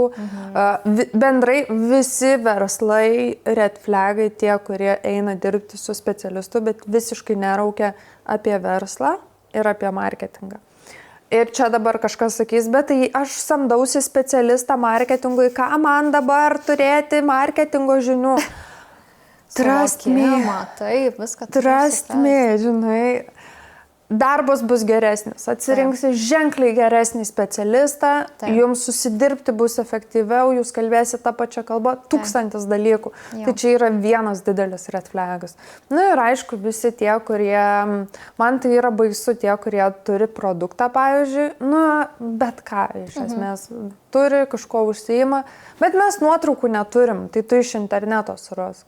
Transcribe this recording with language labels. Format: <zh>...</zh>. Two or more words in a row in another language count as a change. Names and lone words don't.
<lt>Bendrai visi verslai,</lt> <en>red flagai,</en> <lt>tie, kurie eina dirbti su specialistu, bet visiškai neraukia apie verslą ir apie marketingą. Ir čia dabar kažkas sakys, bet tai aš samdausi specialistą marketingui, ką man dabar turėti marketingo žinių?</lt> <en>Trust me.</en> <lt>Taip, viską.</lt> <en>Trust me,</en> <lt>žinai. Darbas bus geresnis, atsirinksi ženkliai geresnį specialistą, jums susidirbti bus efektyviau, jūs kalbėsite tą pačią kalbą, 1000 dalykų. Tai čia yra vienas didelis</lt> <en>red flagas.</en> <lt>Ir aišku, visi tie, kurie, man tai yra baisu, tie, kurie turi produktą, pavyzdžiui, bet ką iš esmės turi, kažko užsiima, bet mes nuotraukų neturim, tai tu iš interneto surask.</lt>